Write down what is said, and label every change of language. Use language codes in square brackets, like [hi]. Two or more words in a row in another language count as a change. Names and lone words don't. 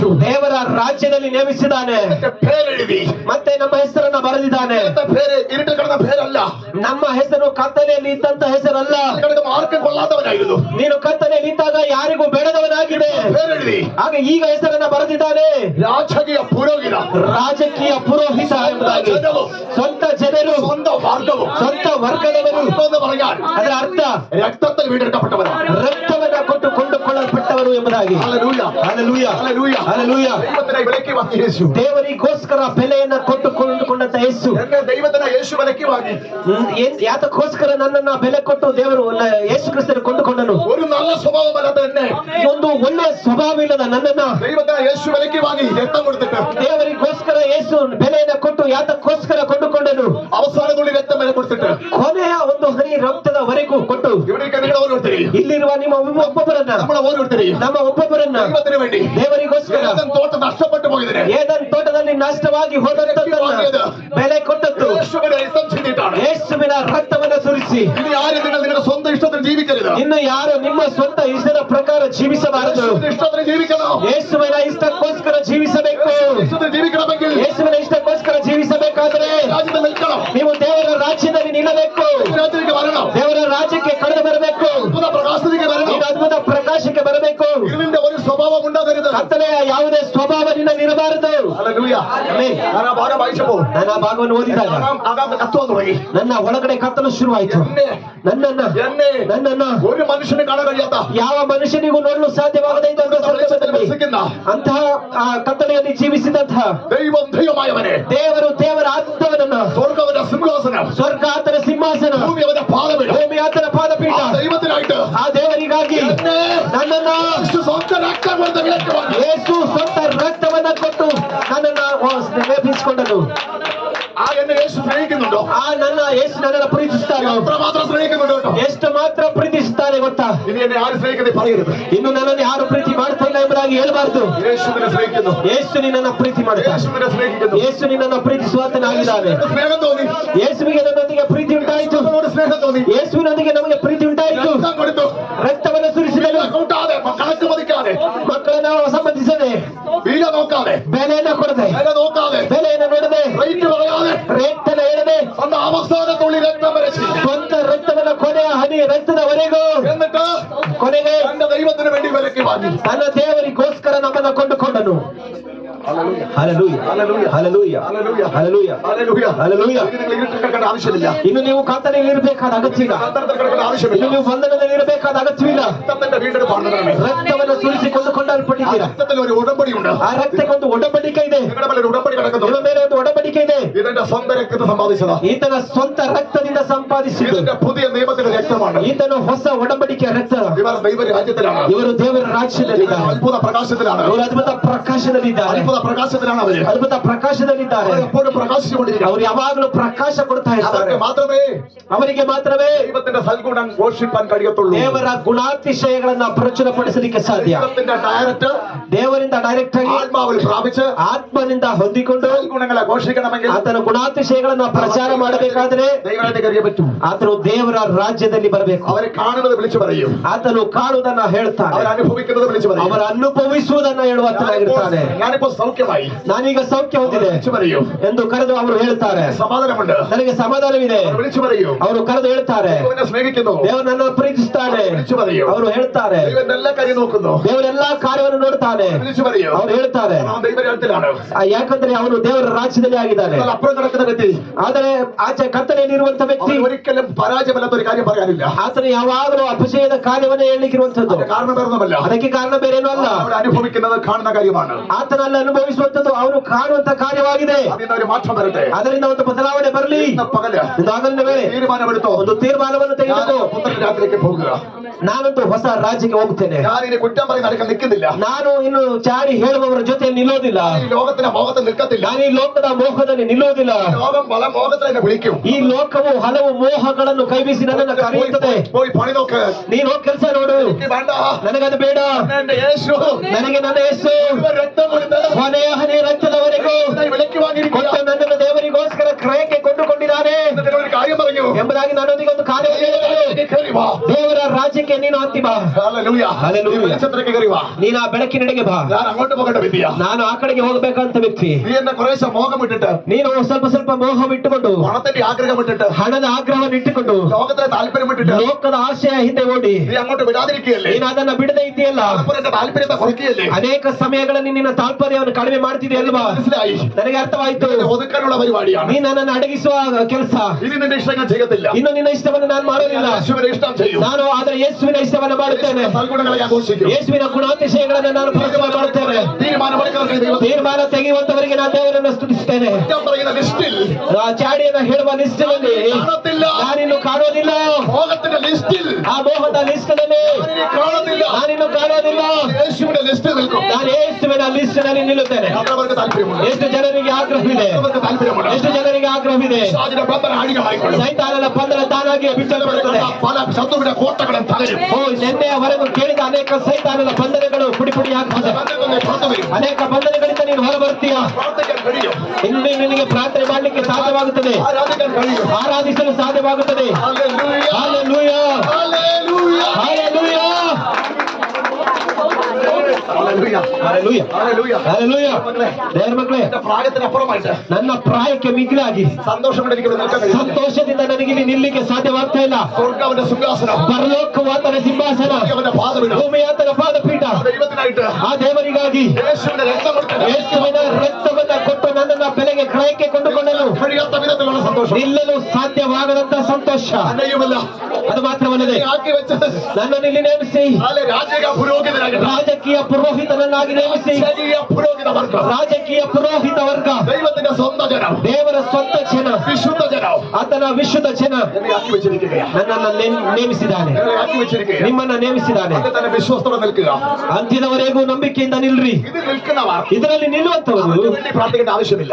[kn] ದೇವರ ರಾಜ್ಯದಲ್ಲಿ ನೇಮಿಸಿದ್ದಾನೆ. [ml] പേരെഴുതി. [kn] ಮತ್ತೆ ನಮ್ಮ ಹೆಸರನ್ನ ಬರೆದಿದ್ದಾನೆ. [ml] പേര് ഇരുട്ടിൽ കിടന്ന പേരല്ല. [kn] ನಮ್ಮ ಹೆಸರು ಕತ್ತಲೆಯಲ್ಲಿ ಇದ್ದಂತ ಹೆಸರಲ್ಲ. [ml] കിടക്കുന്ന ആർക്കും കൊള്ളാത്തവനായിരുന്നു. [kn] ನೀನು ಕತ್ತಲೆಯಲ್ಲಿ ಇದ್ದಾಗ ಯಾರಿಗೂ ಬೇಡದವನಾಗಿದೆ. [ml] പേരെഴുതി. [kn] ಹಾಗೆ ಈಗ ಹೆಸರನ್ನ ಬರೆದಿದ್ದಾನೆ. [ml] രാജകീയ പുരോഹിത. [kn] ರಾಜಕೀಯ ಪುರೋಹಿತ ಎಂಬುದಾಗಿ. ಸ್ವಂತ ಜನರು, [ml] സ്വന്തം വർഗവും [kn] ಸ್ವಂತ ವರ್ಗದವರು [ml] എന്ന് പറഞ്ഞാൽ [kn] ಅದರ ಅರ್ಥ [ml] രക്തത്തിൽ വീണ്ടെടുക്കപ്പെട്ടവരാണ്. [kn] ರಕ್ತವನ್ನ ಕೊಟ್ಟು ಕೊಂಡುಕೊಳ್ಳಲ್ಪಟ್ಟವರು ಎಂಬುದಾಗಿ. [ml] ഹല്ലേലൂയ. [kn] ಹಲ್ಲೆಲೂಯ, [ml] ഹല്ലേലൂയ. [kn] ಹಲ್ಲೆಲೂಯ. [ml] ദൈവത്തിനായി വിലക്ക് വാങ്ങി യേശു. [kn] ದೇವರಿಗೋಸ್ಕರ ಬೆಲೆಯನ್ನ ಕೊಟ್ಟು ಕೊಂಡುಕೊಂಡಂತ ಯೇಸು. [ml] എന്നെ ദൈവത്തിനായി യേശു വിലക്ക് വാങ്ങി. [kn] ಯಾತಕ್ಕೋಸ್ಕರ ನನ್ನನ್ನ ಬೆಲೆ ಕೊಟ್ಟು ದೇವರು ಯೇಸು ಕ್ರಿಸ್ತನ ಕೊಂಡುಕೊಂಡನು. [ml] ഒരു നല്ല സ്വഭാവമല്ലാത്ത എന്നെ [kn] ಒಂದು ಒಳ್ಳೆಯ ಸ್ವಭಾವವಿಲ್ಲದ ನನ್ನನ್ನ [ml] ദൈവത്തിനായി യേശു വിലക്ക് വാങ്ങി രക്തം കൊടുത്തിട്ട് [kn] ದೇವರಿಗೋಸ್ಕರ ಯೇಸು ಬೆಲೆಯನ್ನ ಕೊಟ್ಟು ಯಾತಕ್ಕೋಸ್ಕರ ಕೊಂಡುಕೊಂಡನು. [ml] അവസാന തുള്ളി രക്തം വരെ കൊടുത്തിട്ട് [kn] ಕೊನೆಯ ಒಂದು ಹನಿ ರಕ್ತದವರೆಗೂ ಕೊಟ್ಟು [ml] ഇവിടേക്ക് നിങ്ങൾ ഓരോരുത്തരെയും [kn] ಇಲ್ಲಿರುವ ನಿಮ್ಮ ಒಬ್ಬೊಬ್ಬರನ್ನ, [ml] നമ്മളെ ഓരോരുത്തരെയും [kn] ನಮ್ಮ ಒಬ್ಬೊಬ್ಬರನ್ನ [ml] ദൈവത്തിന് വേണ്ടി [kn] ದೇವರಿಗೋಸ್ಕರ [ml] ഏദൻ തോട്ടം നഷ്ടപ്പെട്ടു പോയതിനെ [kn] ಏದನ್ ತೋಟದಲ್ಲಿ ನಾಶವಾಗಿ ಹೋದಂತದ್ದನ್ನ ಬೆಲೆ ಕೊಟ್ಟದ್ದು [ml] യേശുവിനെ രക്തം ചിന്തിട്ടാണ്. [kn] ಯೇಸುವಿನ ರಕ್ತವನ್ನ ಸುರಿಸಿ. [ml] ഇനി ആരും നിങ്ങൾ നിങ്ങളുടെ സ്വന്തം ഇഷ്ടത്തിന് ജീവിക്കരുത്. [kn] ಇನ್ನು ಯಾರು ನಿಮ್ಮ ಸ್ವಂತ ಇಷ್ಟದ ಪ್ರಕಾರ ಜೀವಿಸಬಾರದು. [ml] യേശുവിന്റെ ഇഷ്ടത്തിന് ജീവിക്കണം. [kn] ಯೇಸುವಿನ ಇಷ್ಟಕ್ಕೋಸ್ಕರ ಜೀವಿಸಬೇಕು. [ml] ഇഷ്ടത്തിന് ജീവിക്കണമെങ്കിൽ [kn] ಯೇಸುವಿನ ಇಷ್ಟಕ್ಕೋಸ್ಕರ ಜೀವಿಸಬೇಕಾದರೆ [ml] രാജ്യത്ത് നിൽക്കണം. [kn] ನೀವು ದೇವರ ರಾಜ್ಯದಲ್ಲಿ ನಿಲ್ಲಬೇಕು. [ml] രാജ്യത്തിലേക്ക് വരണം. [kn] ದೇವರ ರಾಜ್ಯಕ್ಕೆ ಕಳೆದು ಬರಬೇಕು. [ml] അത്ഭുത പ്രകാശത്തിലേക്ക് വരണം. [kn] ನೀನು ಅದ್ಭುತ ಪ್ರಕಾಶಕ್ಕೆ ಬರಬೇಕು. [ml] ഇരുളിന്റെ ഒരു സ്വഭാവം ഉണ്ടാകരുത്. [kn] ಕತ್ತಲೆಯ ಯಾವುದೇ ಸ್ವಭಾವ ನಿನ್ನಲ್ಲಿರಬಾರದು. [ml] ഹല്ലേലൂയ. [kn] ಆಮೆನ್. [ml] ഞാൻ ആ ഭാഗം വായിച്ചപ്പോൾ [kn] ನಾನು ಆ ಭಾಗವನ್ನು ಓದಿದಾಗ [ml] ആകാം കത്തുവാൻ തുടങ്ങി. [kn] ನನ್ನ ಒಳಗಡೆ ಕತ್ತಲು ಶುರುವಾಯಿತು. ನನ್ನನ್ನ [ml] ഒരു മനുഷ്യനെ കാണാൻ കഴിയാത്ത [kn] ಯಾವ ಮನುಷ್ಯನಿಗೂ ನೋಡಲು ಸಾಧ್ಯವಾಗದೇ ಇದ್ದಂತ ಸಂದರ್ಭದಲ್ಲಿ [ml] വസിക്കുന്ന [kn] ಅಂತಹ ಆ ಕತ್ತಲೆಯಲ್ಲಿ ಜೀವಿಸಿದಂತಹ [ml] ദൈവം ദൈവമായവനെ, [kn] ದೇವರ ಆತ್ಮವನನ್ನ, [ml] സ്വർഗ്ഗവന്റെ സിംഹാസനം, [kn] ಸ್ವರ್ಗ ಆತನ ಸಿಂಹಾಸನ, [ml] ഭൂമി അവന്റെ പാദപീഠം, [kn] ಭೂಮಿ ಆತನ ಪಾದಪೀಠ, [ml] ആ ദൈവത്തിനായിട്ട് [kn] ಆ ದೇವರಿಗಾಗಿ ನನ್ನನ್ನ [ml] സ്വന്തം രക്തം കൊടുത്ത വിലക്ക് വാങ്ങി. [kn] ಯೇಸು ಸ್ವಂತ ರಕ್ತವನ್ನ ಕೊಟ್ಟು ನನ್ನನ್ನ ನೇಮಿಸಿಕೊಂಡನು. [ml] ആ എന്നെ യേശു സ്നേഹിക്കുന്നുണ്ടോ? [kn] ಆ ನನ್ನ ಯೇಸು ನನ್ನನ್ನು ಪ್ರೀತಿಸುತ್ತಾನೋ? [ml] അത്രമാത്രം സ്നേഹിക്കുന്നുണ്ടോ കേട്ടോ? [kn] ಎಷ್ಟು ಮಾತ್ರ ಪ್ರೀತಿಸುತ್ತಾನೆ ಗೊತ್ತಾ? [ml] ഇനി എന്നെ ആരും സ്നേഹിക്കുന്നത് പറയരുത്. [kn] ಇನ್ನು ನನ್ನನ್ನು ಯಾರು ಪ್ರೀತಿ ಮಾಡ್ತಾ ಇಲ್ಲ ಎಂಬುದಾಗಿ ಹೇಳ್ಬಾರ್ದು. [ml] യേശു നിന്നെ സ്നേഹിക്കുന്നു. [kn] ಯೇಸು ನಿನ್ನನ್ನು ಪ್ರೀತಿ ಮಾಡುತ್ತಾನೆ. [ml] യേശു നിന്നെ സ്നേഹിക്കുന്നു. [kn] ಯೇಸು ನಿನ್ನನ್ನು ಪ್ರೀತಿಸುವಾತನಾಗಿದ್ದಾನೆ. [ml] സ്നേഹം തോന്നി. [kn] ಯೇಸುವಿಗೆ ನನ್ನೊಂದಿಗೆ ಪ್ರೀತಿ ಉಂಟಾಯಿತು. [ml] നമ്മളോട് സ്നേഹം തോന്നി. [kn] ಯೇಸುವಿನೊಂದಿಗೆ ನಮಗೆ ಪ್ರೀತಿ ಉಂಟಾಯಿತು. [ml] രക്തം കൊടുത്തു. [kn] ರಕ್ತವನ್ನು ಸುರಿಸಿದನು. [ml] കൂട്ടാതെ കണക്ക് മതിക്കാതെ [kn] ಮಕ್ಕಳನ್ನ ಬೆಲೆಯನ್ನ ಕೊಡದೆ, [ml] വില നോക്കാതെ, [kn] ಬೆಲೆಯನ್ನ ನೋಡದೆ, [ml] റേറ്റ് പറയാതെ, [kn] ರೇಟ್ ಅನ್ನ ಹೇಳದೆ, [ml] സ്വന്തം അവസാന തുള്ളി രക്തം വരച്ച്, [kn] ಸ್ವಂತ ರಕ್ತವನ್ನ ಕೊನೆಯ ಹನಿ ರಕ್ತದವರೆಗೂ [ml] എന്നിട്ട് [kn] ಕೊನೆಗೆ [ml] തന്റെ ദൈവത്തിന് വേണ്ടി വിലക്ക് വാങ്ങി. [kn] ತನ್ನ ದೇವರಿಗೋಸ್ಕರ ನಮ್ಮನ್ನ ಕೊಂಡುಕೊಂಡನು. [ml] ഹല്ലേലൂയ. [kn] ಹಲ್ಲೆಲೂಯಾ, [ml] ഹല്ലേലൂയ. [kn] ಹಲ್ಲೆಲೂಯಾ, [ml] ഹല്ലേലൂയ. [kn] ಹಲ್ಲೆಲೂಯಾ, [ml] ഹല്ലേലൂയ. [kn] ಹಲ್ಲೆಲೂಯಾ. [ml] ഇത് നിങ്ങൾ ഇരുട്ടിൽ കിടക്കേണ്ട ആവശ്യമില്ല. [kn] ಇನ್ನು ನೀವು ಕತ್ತಲೆಯಲ್ಲಿ ಇರಬೇಕಾದ ಅಗತ್ಯವಿಲ್ಲ. [ml] അന്തരത്തിൽ കിടക്കേണ്ട ആവശ്യമില്ല. [kn] ಇನ್ನು ನೀವು ಬಂಧನದಲ್ಲಿ ಇರಬೇಕಾದ ಅಗತ್ಯವಿಲ್ಲ. [ml] രക്തത്തിന്റെ വീണ്ടെടുപ്പാണ് നടന്നത്. [kn] ರಕ್ತವನ್ನು ಸುರಿಸಿಕೊಂಡು [ml] ആ [kn] ಕೊಂಡಲ್ಪಟ್ಟಿದ್ದೀರಾ. [ml] രക്തത്തിൽ ഒരു ഉടമ്പടിയുണ്ട്. [kn] ಆ ರಕ್ತಕ್ಕೆ ಒಂದು ಒಡಂಬಡಿಕೆ ಇದೆ. [ml] നിങ്ങളുടെ മേലെ ഒരു ഉടമ്പടി കിടക്കുന്നു. [kn] ನಿಮ್ಮ ಮೇಲೆ ಒಂದು ಒಡಂಬಡಿಕೆ ಇದೆ. [ml] ഇതെന്റെ സ്വന്തം രക്തത്തെ സമ്പാദിച്ചതാ. [kn] ಈತನ ಸ್ವಂತ ರಕ್ತದಿಂದ ಸಂಪಾದಿಸಿದ್ದು. [ml] ഇതിന്റെ പുതിയ നിയമത്തിന്റെ രക്തമാണ്. [kn] ಈತನು ಹೊಸ ಒಡಂಬಡಿಕೆಯ ರಕ್ತ. [ml] ഇവർ ദൈവ രാജ്യത്തിലാണ്. [kn] ಇವರು ದೇವರ ರಾಜ್ಯದಲ್ಲಿದ್ದಾರೆ. [ml] അത്ഭുത പ്രകാശത്തിലാണ്. [kn] ಅವರು ಅದ್ಭುತ ಪ್ರಕಾಶದಲ್ಲಿದ್ದಾರೆ. [ml] അത്ഭുത പ്രകാശത്തിലാണ് അവര്. [kn] ಅದ್ಭುತ ಪ್ರಕಾಶದಲ್ಲಿದ್ದಾರೆ. [ml] അവർ എപ്പോഴും പ്രകാശിച്ചുകൊണ്ടിരിക്കും. [kn] ಅವರು ಯಾವಾಗಲೂ ಪ್ರಕಾಶ ಕೊಡ್ತಾ ಇರ್ತಾರೆ. [ml] അവർക്ക് മാത്രമേ [kn] ಅವರಿಗೆ ಮಾತ್ರವೇ [ml] ദൈവത്തിന്റെ സൽഗുണം ഘോഷിപ്പാൻ കഴിയത്തുള്ളൂ. [kn] ದೇವರ ಗುಣಾತಿಶಯಗಳನ್ನ ಪ್ರಚುರಪಡಿಸಲಿಕ್ಕೆ ಸಾಧ್ಯ. [ml] ദൈവത്തിന്റെ ഡയറക്റ്റ് [kn] ದೇವರಿಂದ ಡೈರೆಕ್ಟ್ ಆಗಿ [ml] ആത്മാവിൽ പ്രാപിച്ച് [kn] ಆತ್ಮನಿಂದ ಹೊಂದಿಕೊಂಡು [ml] സൽഗുണങ്ങളെ ഘോഷിക്കണമെങ്കിൽ [kn] ಆತನ ಗುಣಾತಿಶಯಗಳನ್ನ ಪ್ರಚಾರ ಮಾಡಬೇಕಾದ್ರೆ [ml] ദൈവത്തിന്റെ കറിയെ പറ്റും. [kn] ಆತನು ದೇವರ ರಾಜ್ಯದಲ್ಲಿ ಬರಬೇಕು. [ml] അവരെ കാണുന്നത് വിളിച്ചു പറയും. [kn] ಆತನು ಕಾಣುವುದನ್ನ ಹೇಳ್ತಾನೆ. [ml] അവർ അനുഭവിക്കുന്നത് വിളിച്ചു പറയും. [kn] ಅವರ ಅನುಭವಿಸುವುದನ್ನ ಹೇಳುವತ್ತನಾಗಿರ್ತಾನೆ. [ml] ഞാനിപ്പോ സൗഖ്യമായി [kn] ನಾನೀಗ ಸೌಖ್ಯ ಹೊಂದಿದೆ [ml] വിളിച്ചു പറയൂ. [kn] ಎಂದು ಕರೆದು ಅವರು ಹೇಳ್ತಾರೆ. [ml] സമാധാനമുണ്ട് [kn] ನನಗೆ ಸಮಾಧಾನವಿದೆ [ml] അവർ വിളിച്ചു പറയൂ. [kn] ಅವರು ಕರೆದು ಹೇಳ್ತಾರೆ. [ml] ദൈവനെ സ്നേഹിക്കുന്നു [kn] ದೇವರು ನನ್ನ ಪ್ರೀತಿಸ್ತಾನೆ [ml] വിളിച്ചു പറയൂ. [kn] ಅವರು ಹೇಳ್ತಾರೆ. [ml] ദൈവന്റെ എല്ലാ കാര്യം നോക്കുന്നു [kn] ದೇವರೆಲ್ಲಾ ಕಾರ್ಯವನ್ನು ನೋಡ್ತಾನೆ [ml] വിളിച്ചു പറയൂ. [kn] ಅವ್ರು ಹೇಳ್ತಾರೆ. [ml] നാം ദൈവരാജ്യത്തിലാണ്. [kn] ಯಾಕಂದ್ರೆ ಅವನು ದೇವರ ರಾಜ್ಯದಲ್ಲಿ ಆಗಿದ್ದಾನೆ. [ml] എന്നാൽ അപ്പുറം കിടക്കുന്ന വ്യക്തി [kn] ಆದರೆ ಆಚೆ ಕತ್ತಲೆಯಲ್ಲಿರುವಂತ ವ್ಯಕ್ತಿ [ml] അവൻ ഒരിക്കലും പരാജയമല്ലാത്ത ഒരു കാര്യം പറയാനില്ല. [kn] ಆತನು ಯಾವಾಗಲೂ ಅಪಜಯದ ಕಾರ್ಯವನ್ನೇ ಹೇಳಲಿಕ್ಕಿರುವಂತದ್ದು. [ml] അതിന് കാരണം വേറൊന്നുമല്ല. [kn] ಅದಕ್ಕೆ ಕಾರಣ ಬೇರೇನೂ ಅಲ್ಲ. [ml] അവിടെ അനുഭവിക്കുന്നത് കാണുന്ന കാര്യമാണ്. [kn] ಆತನಲ್ಲಿ ಅನುಭವಿಸುವಂತದ್ದು ಅವನು ಕಾಣುವಂತ ಕಾರ್ಯವಾಗಿದೆ. [ml] അതിന് ഒരു മാറ്റം വരട്ടെ. [kn] ಅದರಿಂದ ಒಂದು ಬದಲಾವಣೆ ಬರಲಿ. [ml] ഇന്ന് പകല് [kn] ಒಂದು ಹಗಲಿನ ವೇಳೆ [ml] തീരുമാനമെടുത്തോ. [kn] ಒಂದು ತೀರ್ಮಾನವನ್ನು ತೆಗೆದುಕೋ. [ml] പുത്രന്റെ രാജ്യത്തിലേക്ക് പോകുക. [kn] ನಾನಂತೂ ಹೊಸ ರಾಜ್ಯಕ್ಕೆ ಹೋಗ್ತೇನೆ. [ml] ഞാൻ ഇനി കുറ്റം പറയും നടക്കാൻ നിൽക്കുന്നില്ല. [kn] ನಾನು ಇನ್ನು ಚಾಡಿ ಹೇಳುವವರ ಜೊತೆ ನಿಲ್ಲೋದಿಲ್ಲ. [ml] ഈ ലോകത്തിന്റെ മോഹത്തിൽ നിൽക്കത്തില്ല. [kn] ನಾನು ಈ ಲೋಕದ ಮೋಹದಲ್ಲಿ ನಿಲ್ಲೋದಿಲ್ಲ. [ml] ലോകം പല മോഹത്തിൽ എന്നെ വിളിക്കും. [kn] ಈ ಲೋಕವು ಹಲವು ಮೋಹಗಳನ್ನು ಕೈಬೀಸಿ ನನ್ನನ್ನು ಕರೆಯುತ್ತದೆ. [ml] പോയി പണി നോക്ക്. [kn] ನೀನು ಹೋಗಿ ಕೆಲಸ ನೋಡು. [ml] എനിക്ക് വേണ്ട. [kn] ನನಗದು ಬೇಡ. [ml] എന്റെ യേശു [kn] ನನಗೆ ನನ್ನ ಯೇಸು [ml] ഇവർ രക്തം കൊടുത്ത് [kn] ಕೊನೆಯ ಹನಿ ರಕ್ತದವರೆಗೂ [ml] ഇതിനായി വിലയ്ക്ക് വാങ്ങിയിരിക്കുക. [kn] ಕೊಟ್ಟು ನನ್ನನ್ನು ದೇವರಿಗೋಸ್ಕರ ಕ್ರಯಕ್ಕೆ ಕೊಂಡುಕೊಂಡಿದ್ದಾನೆ [ml] എന്നിട്ട് ഒരു കാര്യം പറഞ്ഞു. [kn] ಎಂಬುದಾಗಿ ನನ್ನೊಂದಿಗೆ ಒಂದು ಕಾರ್ಯ ಹೇಳಿದನು. [ml] കയറി വാ. [kn] ದೇವರ ರಾಜ್ಯಕ್ಕೆ ನೀನು ಹತ್ತಿ ಬಾ. [ml] ഹല്ലേലൂയ. ഹല്ലേലൂയ. ഈ വെളിച്ചത്തിലേക്ക് കയറി വാ. [kn] ನೀನು ಆ ಬೆಳಕಿನೆಡೆಗೆ ಬಾ. [ml] ഞാൻ അങ്ങോട്ട് പോകേണ്ട വ്യക്തിയാ. [kn] ನಾನು ಆ ಕಡೆಗೆ ಹೋಗಬೇಕಂತ ವ್ಯಕ್ತಿ. [ml] നീ എന്നെ കുറേശ്ശെ മോഹം ഇട്ടിട്ട് [kn] ನೀನು ಸ್ವಲ್ಪ ಸ್ವಲ್ಪ ಮೋಹ ಬಿಟ್ಟುಕೊಂಡು [ml] പണത്തിന്റെ ആഗ്രഹം ഇട്ടിട്ട് [kn] ಹಣದ ಆಗ್ರಹವನ್ನು ಇಟ್ಟುಕೊಂಡು [ml] ലോകത്തിലെ താല്പര്യം ഇട്ടിട്ട് [kn] ಲೋಕದ ಆಶಯ ಹಿಂದೆ ಓಡಿ [ml] നീ അങ്ങോട്ട് വിടാതിരിക്കുകയല്ലേ. [kn] ನೀನು ಅದನ್ನ ಬಿಡದೆ ಇದೆಯಲ್ಲ. [ml] എന്റെ താല്പര്യത്തെ കുറയ്ക്കുകയല്ലേ. [kn] ಅನೇಕ ಸಮಯಗಳಲ್ಲಿ ನಿನ್ನ ತಾತ್ಪರ್ಯವನ್ನು ಕಡಿಮೆ ಮಾಡ್ತಿದೆಯಲ್ವಾ. [ml] മനസ്സിലായി. [kn] ನನಗೆ ಅರ್ಥವಾಯ್ತು. [ml] ഇതിനെ ഒതുക്കാനുള്ള പരിപാടിയാണ്. [kn] ನೀ ನನ್ನನ್ನು ಅಡಗಿಸುವ ಕೆಲಸ. [ml] ഇനി നിന്റെ ഇഷ്ടങ്ങൾ ചെയ്യത്തില്ല. [kn] ಇನ್ನು ನಿನ್ನ ಇಷ್ಟವನ್ನು ನಾನು ಮಾಡೋದಿಲ್ಲ. [ml] യേശുവിനെ ഇഷ്ടം ചെയ്യും. [kn] ನಾನು ಆದರೆ ಯೇಸುವಿನ ಇಷ್ಟವನ್ನು ಮಾಡುತ್ತೇನೆ. [ml] സൽഗുണങ്ങളെ ഞാൻ ഘോഷിക്കും. [kn] ಯೇಸುವಿನ ಗುಣಾತಿಶಯಗಳನ್ನು ನಾನು ಪ್ರಚಾರ ಮಾಡುತ್ತೇನೆ. [ml] തീരുമാനമെടുക്കുന്നവർക്ക് ദൈവം [kn] ತೀರ್ಮಾನ ತೆಗೆಯುವಂತವರಿಗೆ ನಾನು ದೇವರನ್ನು ಸ್ತುತಿಸುತ್ತೇನೆ. [ml] കുറ്റം പറയുന്ന ലിസ്റ്റിൽ [kn] ಆ ಚಾಡಿಯನ್ನು ಹೇಳುವ ಲಿಸ್ಟಿನಲ್ಲಿ [ml] കാണത്തില്ല. [kn] ನಾನಿನ್ನು ಕಾಣೋದಿಲ್ಲ. [ml] മോഹത്തിന്റെ ലിസ്റ്റിൽ [kn] ಆ ಮೋಹದ ಲಿಸ್ಟಿನಲ್ಲಿ [ml] ഞാനിനി കാണുന്നില്ല. [kn] ನಾನಿನ್ನು ಕಾಣೋದಿಲ್ಲ. [ml] യേശുവിന്റെ ലിസ്റ്റിൽ നിൽക്കും. [kn] ನಾನು ಯೇಸುವಿನ ಲಿಸ್ಟಿನಲ್ಲಿ ನಿಲ್ಲುತ್ತೇನೆ. [ml] അവർക്ക് താല്പര്യമുണ്ട്. [kn] ಎಷ್ಟು ಜನರಿಗೆ ಆಗ್ರಹವಿದೆ. [ml] അവർക്ക് താല്പര്യമുണ്ട്. [kn] ಎಷ್ಟು ಜನರಿಗೆ ಆಗ್ರಹವಿದೆ. [ml] അതിന്റെ ബന്ധന അടികളായിക്കൊള്ളും. [kn] ಸೈತಾನನ ಬಂಧನ ತಾನಾಗಿ ಬಿಚ್ಚಲ್ಪಡುತ್ತದೆ. [ml] പല ശത്രുവിന്റെ കോട്ടകളും തകരും. [kn] ಓ ನಿನ್ನೆಯವರೆಗೂ ಕೇಳಿದ ಅನೇಕ ಸೈತಾನನ ಬಂಧನಗಳು ಪುಡಿ ಪುಡಿ ಆಗ್ತದೆ. [ml] ബന്ധനങ്ങൾ പുറത്തു വരും. [kn] ಅನೇಕ ಬಂಧನಗಳಿಂದ ನೀನು ಹೊರ ಬರ್ತೀಯ. [ml] പ്രാർത്ഥിക്കാൻ കഴിയും. [kn] ಇನ್ನು ನಿನಗೆ ಪ್ರಾರ್ಥನೆ ಮಾಡಲಿಕ್ಕೆ ಸಾಧ್ಯವಾಗುತ್ತದೆ. [ml] ആരാധിക്കാൻ കഴിയും. [kn] ಆರಾಧಿಸಲು ಸಾಧ್ಯವಾಗುತ್ತದೆ. [ml] ഹല്ലേലൂയ. [kn] ಹಾಲೆಲೂಯ, [ml] ഹല്ലേലൂയ. [kn] ಹಾಲೆಲೂಯ, [ml] ഹല്ലേലൂയ. [kn] ಹಾಲೆಲೂಯ, [ml] ഹല്ലേലൂയ. [kn] ಹಾಲೆಲೂಯ. ದೇವರ ಮಕ್ಕಳೇ, [ml] എന്റെ പ്രായത്തിനപ്പുറമായിട്ട് [kn] ನನ್ನ ಪ್ರಾಯಕ್ಕೆ ಮಿಗಿಲಾಗಿ [ml] സന്തോഷം കൊണ്ട് എനിക്ക് ഇവിടെ നിൽക്കാൻ കഴിയും. [kn] ಸಂತೋಷದಿಂದ ನನಗೆ ಇಲ್ಲಿ ನಿಲ್ಲಿಕ್ಕೆ ಸಾಧ್ಯವಾಗ್ತಾ ಇಲ್ಲ. [ml] സ്വർഗ്ഗാവിന്റെ സിംഹാസനം, [kn] ಪರಲೋಕವು ಆತನ ಸಿಂಹಾಸನ, [ml] അവന്റെ പാദപീഠം, [kn] ಭೂಮಿ ಆತನ ಪಾದಪೀಠ. [ml] ദൈവത്തിനായിട്ട് [kn] ಆ ದೇವರಿಗಾಗಿ [ml] യേശുവിന്റെ രക്തം കൊടുത്ത് [kn] ಯೇಸುವಿನ ರಕ್ತವನ್ನ ಕೊಟ್ಟು ನನ್ನನ್ನ ಬೆಲೆಗೆ ಕ್ರಯಕ್ಕೆ ಕೊಂಡುಕೊಂಡನು. [ml] കഴിയാത്ത വിധത്തിലുള്ള സന്തോഷം. [kn] ನಿಲ್ಲಲು ಸಾಧ್ಯವಾಗದಂತ ಸಂತೋಷ. [ml] അന്നയുമല്ല [kn] ಅದು ಮಾತ್ರವಲ್ಲದೆ [ml] ആക്കി വെച്ചത് [kn] ನನ್ನನ್ನು ಇಲ್ಲಿ ನೇಮಿಸಿ [ml] രാജകീയ പുരോഹിതനാകട്ടെ. [kn] ರಾಜಕೀಯ ಪುರೋಹಿತನನ್ನಾಗಿ ನೇಮಿಸಿ [ml] രാജകീയ പുരോഹിത വർഗം, [kn] ರಾಜಕೀಯ ಪುರೋಹಿತ ವರ್ಗ, [ml] ദൈവത്തിന്റെ സ്വന്തം ജനം, [kn] ದೇವರ ಸ್ವಂತ ಜನ, [ml] വിശുദ്ധ ജനം [kn] ಆತನ ವಿಶುದ್ಧ ಜನ [ml] എന്നെ ആക്കി വെച്ചിരിക്കുകയാണ്. [kn] ನನ್ನನ್ನು ನೇಮಿಸಿದ್ದಾನೆ. [ml] എന്നെ ആക്കി വെച്ചിരിക്കുകയാണ്. [kn] ನಿಮ್ಮನ್ನ ನೇಮಿಸಿದ್ದಾನೆ. [ml] അത് തന്നെ വിശ്വസ്തോടെ നിൽക്കുക. [kn] ಅಂತ್ಯದವರೆಗೂ ನಂಬಿಕೆಯಿಂದ ನಿಲ್ರಿ. [ml] ഇത് നിൽക്കുന്നവർ [kn] ಇದರಲ್ಲಿ ನಿಲ್ಲುವಂತವರು [ml] അവർക്ക് വേണ്ടി പ്രാർത്ഥിക്കേണ്ട ആവശ്യമില്ല.